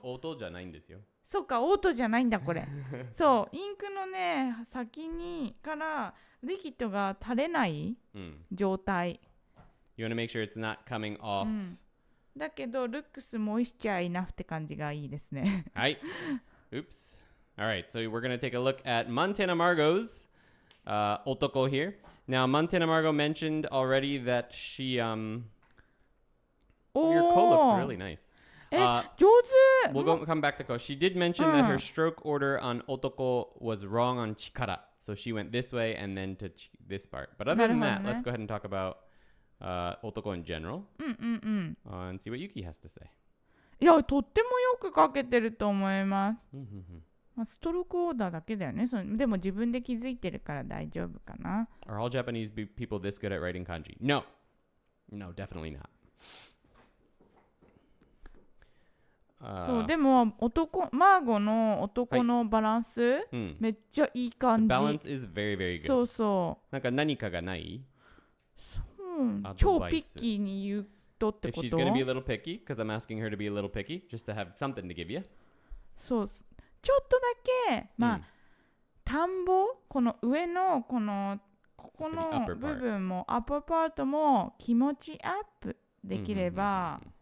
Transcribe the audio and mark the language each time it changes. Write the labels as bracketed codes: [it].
[ja] オートじゃないんですよ。そうか、オートじゃないんだこれ。そう、インクのね、先にからリキッドが垂れない状態。 [en] You want to make sure it's not coming off. [ja] だけど、 [en] looks moisture enough [ja] って感じがいいですね。はい。Oops. [en] Alright, so we're going to take a look at Montana Margot's otoko here. Now, Montana Margot mentioned already that she your ko looks really nice. [ja] 上手 [en] We'll come back to ko. She did mention that her stroke order on otoko was wrong on chikara. So she went this way and then to this part. But other than that, let's go ahead and talk about otoko in general. And see what Yuki has to say. [ja] いやとってもよく書けてると思います。 Mm-hmm. まあ、ストロークオーダーだけだよね。でも自分で気づいてるから大丈夫かな。 [en] Are all Japanese people this good at writing kanji? No. No, definitely not. [ja] そうでもマーゴの男のバランス、めっちゃいい感 [en] The [ja] じ。 [en] balance is very, very good. [ja] そうそう。なんか何かがない？そう超ピッキーに言うとってこと？ [en] If she's gonna be a little picky, because I'm asking her to be a little picky, just to have something to give you. [ja] そうちょっとだけまあ、田んぼこの上のここの部分もアッパーパートも気持ちアップできれば、